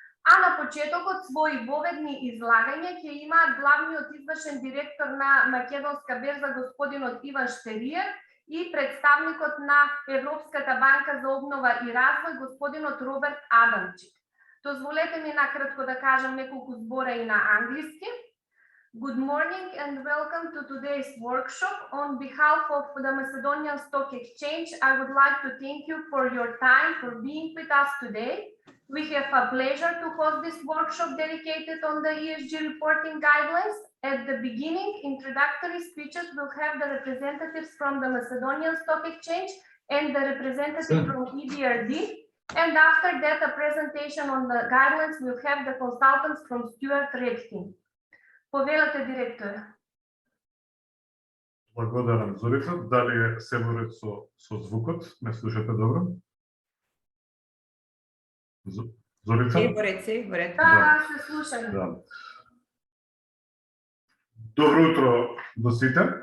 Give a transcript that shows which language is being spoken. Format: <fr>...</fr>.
<mk>А на почетокот своји воведни излагања ќе имаат главниот извршен директор на Македонска берза господинот Иван Штериев и представникот на Европската банка за обнова и развој господинот Роберт Адамчик. Дозволете ми накратко да кажам неколку збора и на англиски.</mk> <en>Good morning and welcome to today's workshop. On behalf of the Macedonian Stock Exchange, I would like to thank you for your time, for being with us today. We have a pleasure to host this workshop dedicated on the Esg Reporting Guidelines. At the beginning, introductory speeches will have the representatives from the Macedonian Stock Exchange and the representative from EBRD. And after that, a presentation on the guidelines will have the consultants from Csrd.</en> <mk>Повелате, директора. Благодарам, Зорица. Дали е се воред со звукот? Ме слушате добро? Зорица? Воред. Да, се слушам. Да. Добро утро до сите.</mk>